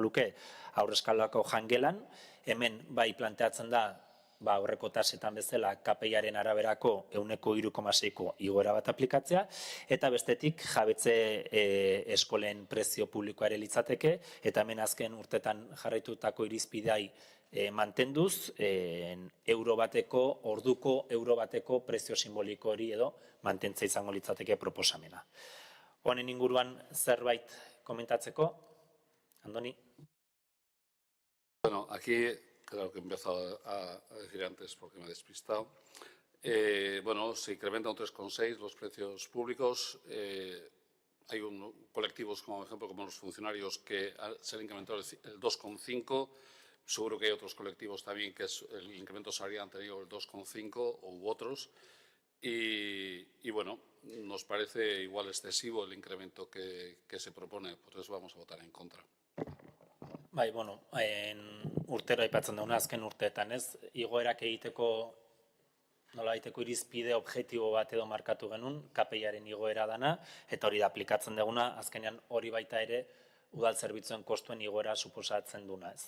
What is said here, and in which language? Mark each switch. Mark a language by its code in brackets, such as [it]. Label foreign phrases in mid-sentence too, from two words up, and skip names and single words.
[eu] luke aurreskalako jangelan, hemen planteatzen da, aurreko tasetan bezala KPIaren araberako 3,6ko igoera bat aplikatzea, eta bestetik jabetze eskolen prezio publikoa ere litzateke, eta hemen azken urtetan jarraitutako irizpidei mantenduz, orduko euro bateko prezio simboliko hori edo mantentza izango litzateke proposamena. Honen inguruan zerbait komentatzeko? Andoni? [es] Bueno, aquí, claro que he empezado a decir antes porque me he despistado. Bueno, se incrementa un 3,6 los precios públicos. Hay colectivos, como ejemplo, como los funcionarios, que se han incrementado el 2,5. Seguro que hay otros colectivos también que el incremento salarial han tenido el 2,5 u otros. Y bueno, nos parece igual excesivo el incremento que se propone, por eso vamos a votar en contra. [eu] Bueno, urtero aipatzen dauna azken urteetan, ez? Igoerak egiteko irizpide objektibo bat edo markatu genuen, KPIaren igoera dana, eta hori da aplikatzen duguna, azkenean hori baita ere udal zerbitzuen kostuen igoera suposatzen duna, ez?